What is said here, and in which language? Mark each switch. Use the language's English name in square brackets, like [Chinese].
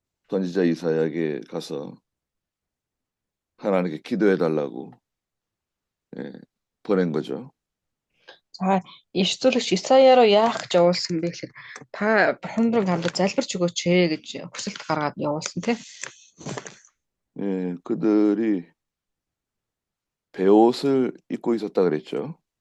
[Korean] 선지자 이사야에게 가서 하나님께 기도해 달라고 보낸 거죠. [Mongolian] За иш зүйлэгч Исая руу яах гэж явуулсан бэ гэхээр та бурхан руу хамт залбирч өгөөч гэж хүсэлт гаргаад явуулсан тий. [Korean] 그들이 베옷을 입고 있었다 그랬죠.